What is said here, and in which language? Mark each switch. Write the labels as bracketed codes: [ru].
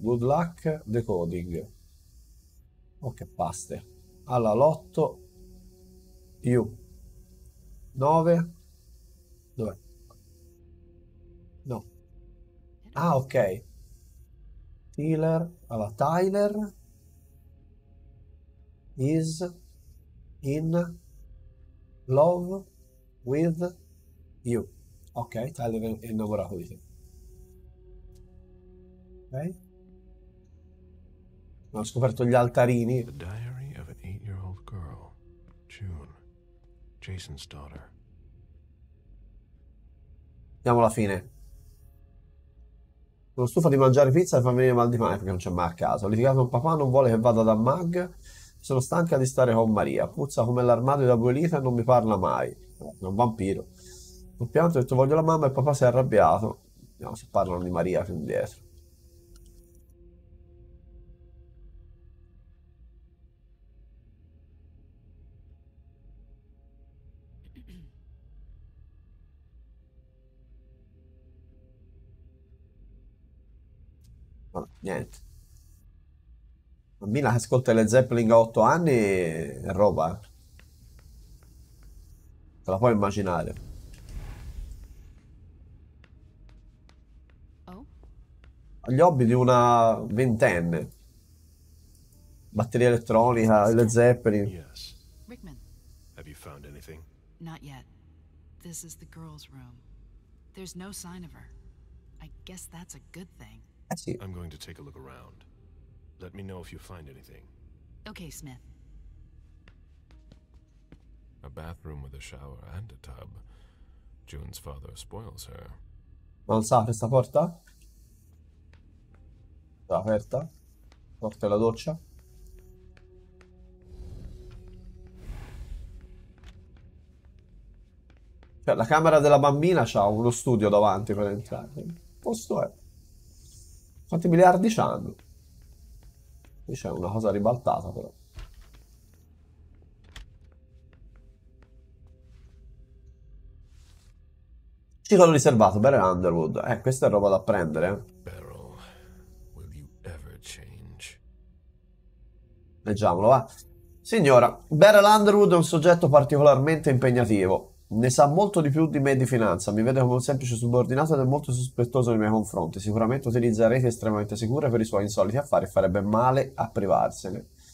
[en] Good luck decoding. [it] Oh, che paste. Alla lotto. You. 9. Dov'è? No. Ah, ok. Tyler. [en] Allora, Tyler is in love with you. [it] Ok, Tyler è innamorato di te. Ok. Ho scoperto gli altarini. [en] The diary of an 8-year-old girl, June, Jason's daughter. [it] Andiamo alla fine. Sono stufo di mangiare pizza e fa venire mal di mare perché non c'è mai a casa. Ho litigato con papà, non vuole che vada da Mag. Sono stanca di stare con Maria. Puzza come l'armadio da 2 litri e non mi parla mai. È un vampiro. Ho pianto, ho detto voglio la mamma e papà si è arrabbiato. Vediamo se parlano di Maria più indietro. Vabbè, niente. Bambina che ascolta le Zeppelin a 8 anni è roba. Te la puoi immaginare. Oh, Ha gli hobby di una ventenne. Batteria elettronica, le Zeppelin. [en] Yes. Rickman. Have you found anything? Not yet. This is the girl's room. There's no sign of her. I guess that's a good thing. [it] Eh sì. [en] I'm going to take a look around. Let me know if you find anything. Okay, Smith. A bathroom with a shower and a tub. June's father spoils her. [it] Non sa questa porta? È aperta? Porta della doccia? Cioè, la camera della bambina c'ha uno studio davanti per entrare. Che posto è? Quanti miliardi c'hanno? Qui c'è una cosa ribaltata però. Ciclo riservato, Better Underwood. Questa è roba da prendere. [en] Beryl, will you ever change? [it] Leggiamolo, va. Signora, Beryl Underwood è un soggetto particolarmente impegnativo. Ne sa molto di più di me di finanza, mi vede come un semplice subordinato ed è molto sospettoso nei miei confronti. Sicuramente utilizza reti estremamente sicure per i suoi insoliti affari e farebbe male a privarsene.